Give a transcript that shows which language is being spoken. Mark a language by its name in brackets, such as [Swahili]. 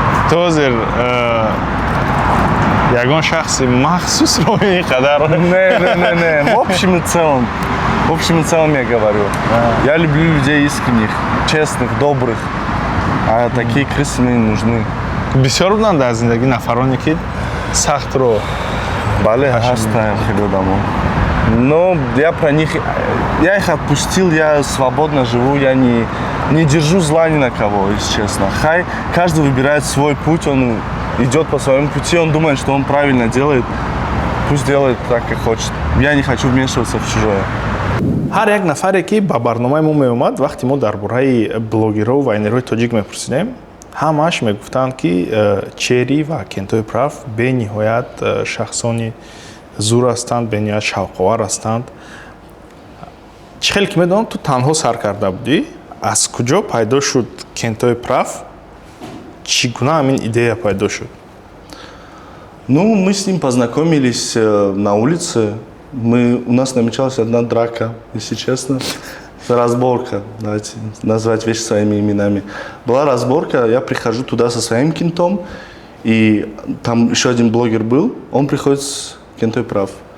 [Tajik] Тозер ягон шахси махсусро ин қадар? [Russian] Не. В общем и целом я говорю. Я люблю людей искренних, честных, добрых. А такие крысы мне не нужны. [Tajik] Бисёр буданд дар зиндагӣ нафароне ки сахтро? Бале, ҳастаем хеле одамон. [Russian] Но я про них, я их отпустил, я свободно живу, я не держу зла ни на кого, если честно. Каждый выбирает свой путь, он идет по своему пути, он думает, что он правильно делает. Пусть делает так, как хочет. Я не хочу вмешиваться в чужое. [Tajik] ҳар як нафаре ки ба барномаи мо меомад, вақте мо дар бораи блогерҳо ва инерои тоҷик мепурсидем, ҳамааш мегуфтанд ки Чери ва Кентои Прав бениҳоят шахсони зур ҳастанд, бениҳоят шавқовар ҳастанд. Чӣ хеле ки медонам, ту танҳо сар карда будӣ, аз куҷо пайдо шуд Кентои прав? Чӣ гуна ҳамин идея пайдо шуд? [Russian] Ну, мы с ним познакомились на улице. У нас намечалась одна драка, если честно. Разборка, давайте назвать вещи своими именами. Была разборка, я прихожу туда со своим кентом, и там еще один блогер был, он приходит с Кентой прав.